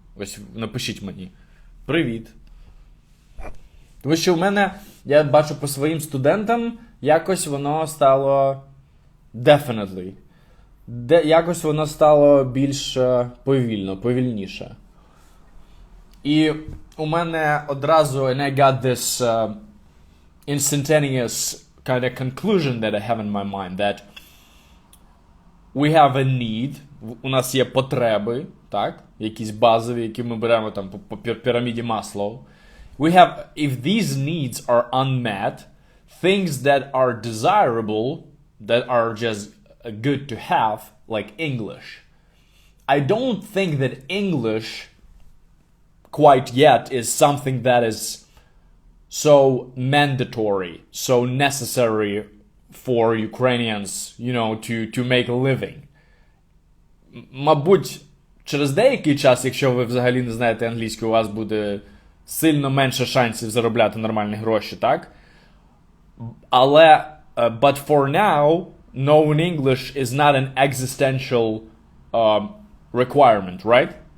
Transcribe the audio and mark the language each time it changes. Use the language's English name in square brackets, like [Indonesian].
[Ukrainian] Ось напишіть мені. Привіт. Тому що в мене, я бачу по своїм студентам, якось воно стало definitely. Якось воно стало більш повільніше. І у мене одразу, [English] and I got this instantaneous kind of conclusion that I have in my mind, that we have a need, [Ukrainian] у нас є потреби, так, якісь базові, які ми беремо там по піраміді Маслоу. [English] We have, if these needs are unmet, things that are desirable, that are just good to have, like English. I don't think that English quite yet is something that is so mandatory, so necessary for Ukrainians, to make a living. [Ukrainian] Мабуть, через деякий час, якщо ви взагалі не знаєте англійську, у вас буде сильно менше шансів заробляти нормальні гроші, так? [English] Але, but for now, knowing English is not an existential requirement, right?